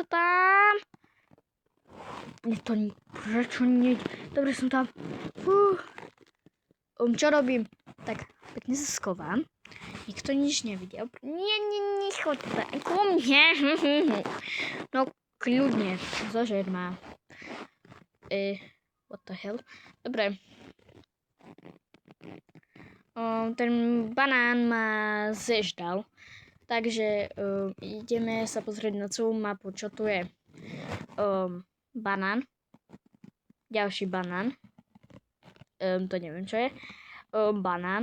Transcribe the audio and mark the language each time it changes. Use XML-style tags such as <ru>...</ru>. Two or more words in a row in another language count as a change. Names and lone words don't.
<sk>Prečo nie? Dobre, som tam. Čo robím? Tak, pekne sa schovám. Nikto nič nevidel. Nie, choď ku mne. No, kľudne, zožer ma.</sk> <en>What the hell?</en> <sk>Dobre. Ten banán ma zeždal. Takže ideme sa pozrieť na celú mapu, čo tu je. Banán. Ďalší banán. To neviem, čo je. Banán.</sk>